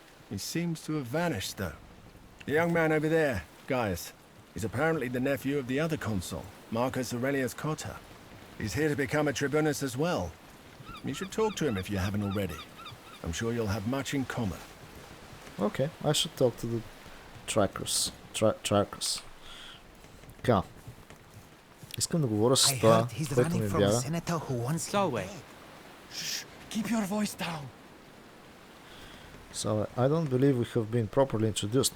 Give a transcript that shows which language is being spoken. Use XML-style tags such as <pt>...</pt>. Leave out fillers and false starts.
<en>He seems to have vanished, though. The young man over there, Gaius, is apparently the nephew of the other consul, Marcus Aurelius Cotta. He's here to become a tribunus as well. You should talk to him if you haven't already. I'm sure you'll have much in common. Okay, I should talk to the trackers.</en> <bg>Trackers. Така. Искам да говоря с това, което ми бяга.</bg> <en>Solway. Keep your voice down. So, I don't believe we have been properly introduced.</en>